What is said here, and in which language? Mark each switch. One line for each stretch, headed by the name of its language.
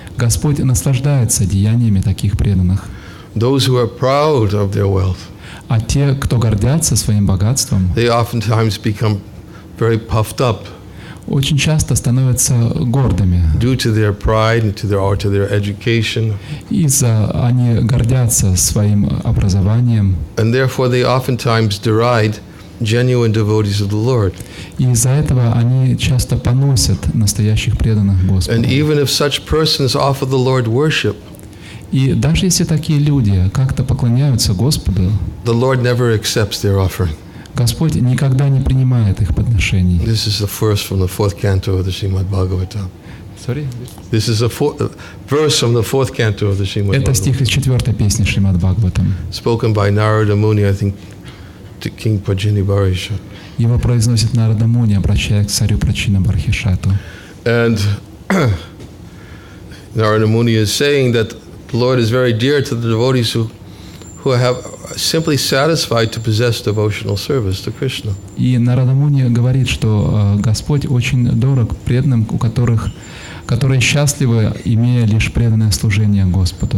Russian: Господь наслаждается деяниями таких преданных.
English: Those who are proud of their wealth,
Russian: А те, кто гордятся своим богатством,
English: they oftentimes become very puffed up
Russian: очень часто становятся гордыми.
English: due to their pride and to their education.
Russian: Они гордятся своим образованием.
English: And therefore they oftentimes deride genuine devotees of the Lord.
Russian: И из-за этого они часто поносят настоящих преданных Господу.
English: And even if such persons offer the Lord worship,
Russian: И даже если такие люди как-то поклоняются Господу,
English: the Lord never accepts their offering.
Russian: Господь никогда не принимает их подношений.
English: This is the verse from the 4th canto of the Srimad Bhagavatam. This is a verse from the 4th canto of the Srimad
Russian: Это стих из 4-й песни Шримад Бхагаватам.
English: Spoken by Narada Muni, I think, to King Prajinibharisha.
Russian: Его произносит Нарада Муни, обращаясь к царю Прачина Бархишату.
English: And Narada Muni is saying that the Lord is very dear to the devotees who have simply satisfied to possess devotional service to Krishna.
Russian: И Нарада Муни говорит, что Господь очень дорог преданным, которые счастливы, имея лишь преданное служение Господу.